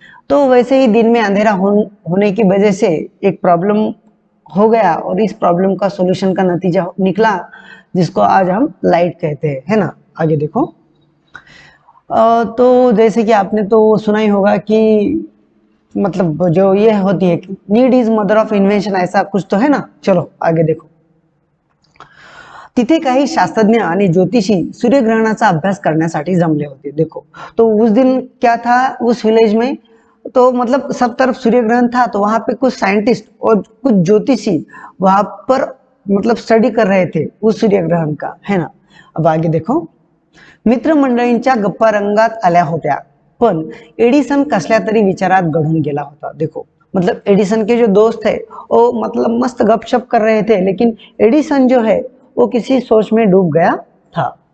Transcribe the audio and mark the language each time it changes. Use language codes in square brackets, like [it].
[hi] तो वैसे ही दिन में अंधेरा होने की वजह से एक प्रॉब्लम हो गया, और इस प्रॉब्लम का सॉल्यूशन का नतीजा निकला, जिसको आज हम लाइट कहते हैं, है ना। आगे देखो, तो जैसे कि आपने तो सुना ही होगा कि मतलब जो ये होती है [en] need is mother of invention, [hi] ऐसा कुछ तो है ना। चलो आगे देखो, [mr] तिथे काही शास्त्रज्ञ आणि ज्योतिषी सूर्यग्रहणाचा अभ्यास करण्यासाठी जमले होते। [hi] देखो, तो उस दिन क्या था उस विलेज में, तो मतलब सब तरफ सूर्यग्रहण था, तो वहां पे कुछ साइंटिस्ट और कुछ ज्योतिषी वहां पर मतलब स्टडी कर रहे थे उस सूर्यग्रहण का, है ना। अब आगे देखो, [mr] मित्रमंडळींच्या गप्पा रंगात आल्या होत्या, पण एडिसन कसल्या तरी विचारात गढून गेला होता। देखो, [hi] मतलब एडिसन के जो दोस्त है वो मतलब मस्त गपशप कर रहे थे, लेकिन एडिसन जो है वो किसी सोच में डूब गया था।